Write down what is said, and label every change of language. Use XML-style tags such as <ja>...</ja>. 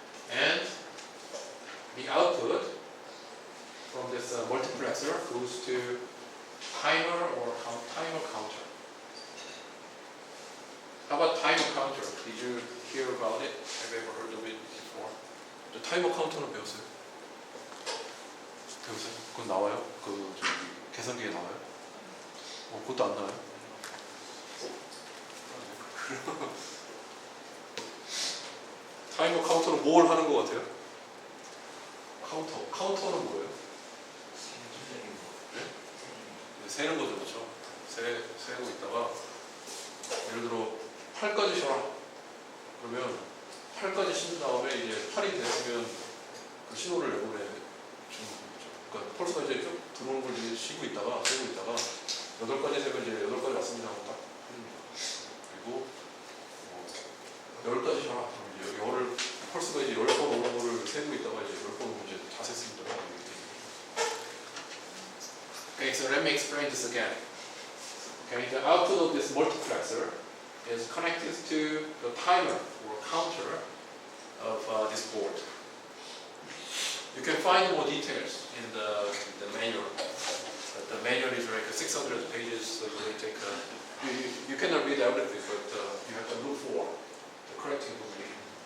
<en>And the output from this multiplexer goes to timer or timer counter. How about timer counter? Did you hear about it? Have you ever heard of it before?</en> <ko>저 타이머 카운터는 배웠어요? 배웠어요? 그건 나와요? 계산기에 나와요? 그것도 안 나와요? 타이머 카운터는 뭘 하는 것 같아요? 카운터는 뭐예요? 네? 세는 거죠, 그렇죠? 세고 있다가 예를 들어 8까지 쉬어라. 그러면 8까지 쉰 다음에 이제 8이 됐으면 그 신호를 내보내 주는 거죠. 그러니까 펄스가 이제 쭉 들어오는 걸 이제 쉬고 있다가 세고 있다가 8까지 세면 이제 8까지 왔습니다 하고 딱 해줍니다. 그리고 10까지 쉬어라. 그럼 이제 열을 펄스가 이제 10번 오는 거를 세고 있다가 이제 10번 오면 이제 다 셌습니다.</ko> <en>Okay, so let me explain this again. Okay, the output of this multiplexer is connected to the timer or counter of this board. You can find more details in the manual. But the manual is like 600 pages, so it will take you cannot read everything, but you have to look for the correct information.</en>